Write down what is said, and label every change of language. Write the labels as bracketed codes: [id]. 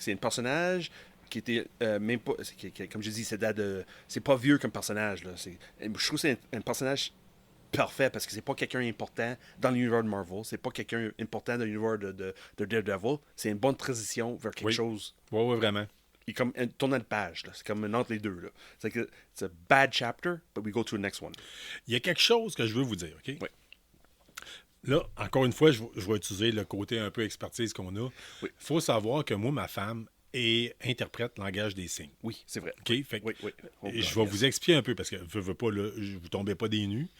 [fr] C'est un personnage qui était même pas... comme je dis, c'est pas vieux comme personnage. Là. Je trouve que c'est un personnage parfait parce que c'est pas quelqu'un important dans l'univers de Marvel. C'est pas quelqu'un important dans l'univers de Daredevil. C'est une bonne transition vers quelque chose... Ouais, vraiment. Il est comme un tournant de page. Là. C'est comme un entre les deux. Là. C'est que [en] it's a bad chapter, but we go to the next one. [fr] Il y a quelque chose que je veux vous dire, OK? Oui. Là, encore une fois, je vais utiliser le côté un peu expertise qu'on a. Il faut savoir que moi, ma femme interprète langage des signes. Oui, c'est vrai. OK? Fait que Oui. et je vais vous expliquer un peu, parce que veux pas, là, vous tombez pas des nues.